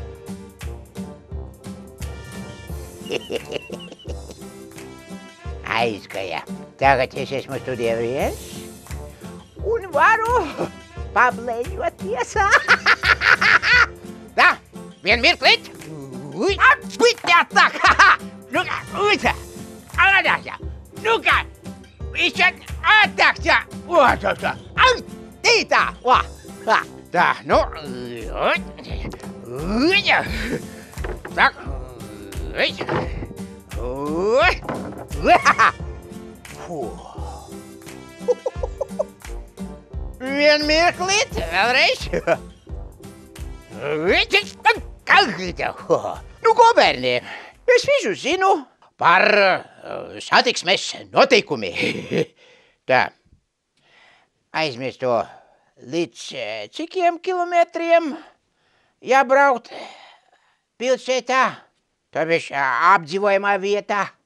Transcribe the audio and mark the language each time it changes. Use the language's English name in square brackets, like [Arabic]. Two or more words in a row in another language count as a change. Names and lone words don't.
[Latvian] Aizgāja. Tagad es esmu studijā viens un varu pableļoties. Tā, vien mirklit. [Russian] Так, ну ну-ка, еще так, вот, и так, да, ну, так, фу. [Latvian] Vien mirklit, vēlreiz. Nu, ko, bērni, es visu zinu par satiksmes noteikumi. Tā, aizmirst to līdz cikiem kilometriem jābraukt pilsētā, tāpēc apdzīvojamā vietā.